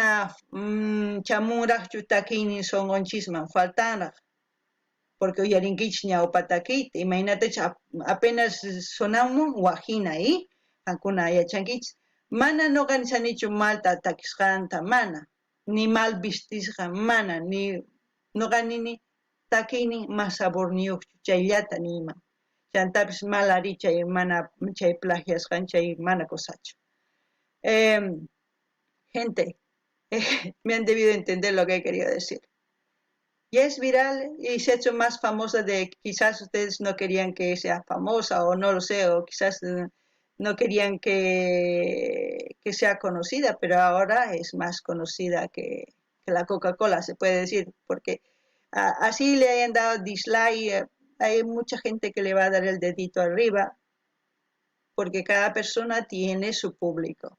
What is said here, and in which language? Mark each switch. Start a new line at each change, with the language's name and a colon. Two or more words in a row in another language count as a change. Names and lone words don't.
Quechua: chamunraqchu takiynin sunqunchisman faltanraq, porque uyarinkichis ñawpa takiyta imaynatachus apenas sonamun waqhina qankuna yachankichis mana noqa nisanichu malta takisqanta mana, ni mal vestisqa mana, ni noqa nini takiynin mas saborniyuqchu chayllata niyman. Chantapis mal ari chay mana chay plagiasqan chay mana kusachu.
Spanish: Gente, me han debido entender lo que he querido decir. Ya es viral y se ha hecho más famosa de quizás ustedes no querían que sea famosa o no lo sé, o quizás no querían que sea conocida, pero ahora es más conocida que la Coca-Cola, se puede decir, porque así le hayan dado dislike, hay mucha gente que le va a dar el dedito arriba, porque cada persona tiene su público.